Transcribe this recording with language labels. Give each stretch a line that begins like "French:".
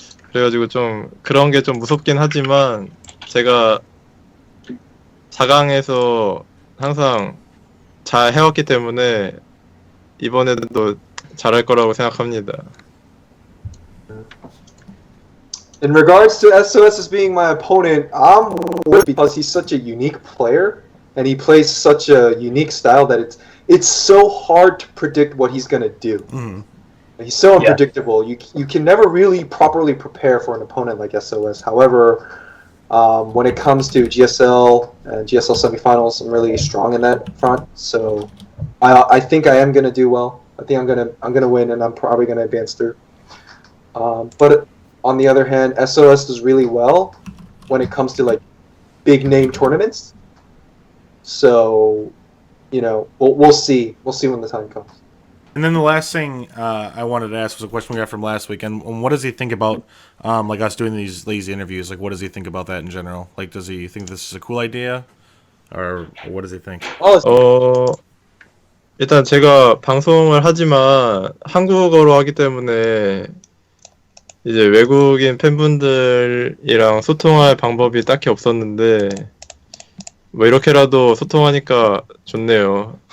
Korean: 그래가지고 좀 그런 게 좀 무섭긴 하지만 제가 4강에서 항상 잘 해왔기 때문에 이번에도 잘할 거라고 생각합니다.
English: In regards to SOS as being my opponent, I'm worried because he's such a unique player and he plays such a unique style that it's so hard to predict what he's gonna do. Mm-hmm. He's so unpredictable. You can never really properly prepare for an opponent like SOS. However, when it comes to GSL and GSL semifinals, I'm really strong in that front. So I think I am gonna do well. I think I'm gonna win, and I'm probably gonna advance through. But on the other hand, SOS does really well when it comes to like big name tournaments. So, we'll see. We'll see when the time comes. And then the last thing I wanted to ask was a question we got from last week. And what does he think about like us doing these lazy interviews? Like, what does he think about that in general? Like, does he think this is a cool idea, or what does he think?
Korean: 일단 제가 방송을 하지만 한국어로 하기 때문에 이제 외국인 팬분들이랑 소통할 방법이 딱히 없었는데 뭐 이렇게라도 소통하니까 좋네요.